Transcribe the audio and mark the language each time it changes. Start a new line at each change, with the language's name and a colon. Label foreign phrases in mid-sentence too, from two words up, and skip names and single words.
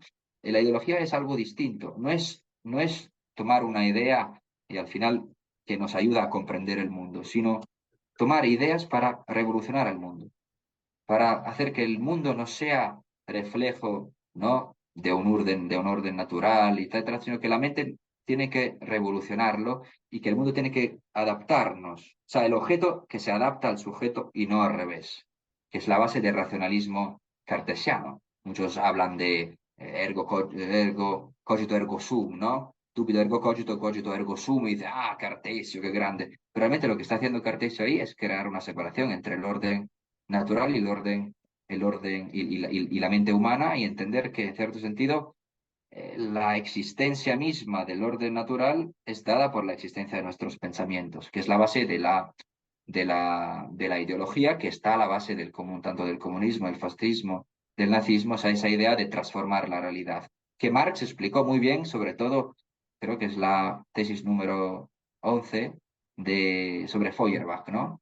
Spanish: La ideología es algo distinto, no es tomar una idea y al final que nos ayuda a comprender el mundo, sino tomar ideas para revolucionar el mundo, para hacer que el mundo no sea reflejo, ¿no? De un orden natural, etcétera, sino que la mente tiene que revolucionarlo y que el mundo tiene que adaptarnos. O sea, el objeto que se adapta al sujeto y no al revés, que es la base del racionalismo cartesiano. Muchos hablan de
Latin: ergo cogito ergo sum,
Spanish: ¿no?
Latin: dubito ergo cogito, cogito ergo sum,
Spanish: y dice, ah, Cartesio, qué grande. Pero realmente lo que está haciendo Cartesio ahí es crear una separación entre el orden natural y el orden y la mente humana y entender que en cierto sentido la existencia misma del orden natural es dada por la existencia de nuestros pensamientos, que es la base de la ideología que está a la base del común, tanto del comunismo, del fascismo, del nazismo, o sea, esa idea de transformar la realidad, que Marx explicó muy bien, sobre todo, creo que es la tesis número 11 sobre Feuerbach, ¿no?